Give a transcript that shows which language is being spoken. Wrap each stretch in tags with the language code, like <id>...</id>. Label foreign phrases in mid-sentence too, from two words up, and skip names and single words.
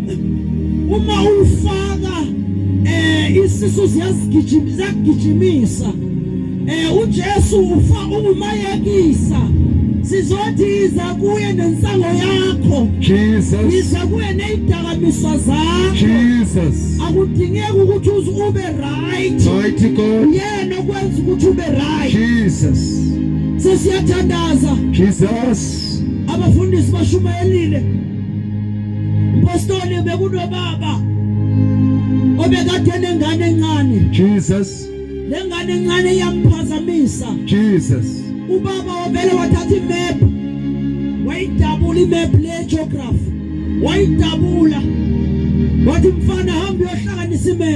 <zu>Uma ufaka isisu siyagijimisa. uJesu umayekisa. Sizothi iza kuye nensango yakho. Jesus. Iza kuye nezidakamizwa zakho. Jesus. Akudingeki ukuthi ube right.</zu> <en>Mighty God.</en> <zu>Yena okwenza ukuthi ube right. Jesus. Sesiyathandaza. Jesus. Abafundisi bashumayelile. Impostoli bekunobaba obekade nengane encane. Jesus. Lengane encane yamphazamisa. Jesus. Ubaba wavele wathatha imap wayidabula imap le geography wayidabula wathi mfana hamba uyohlanganisa imap.</zu>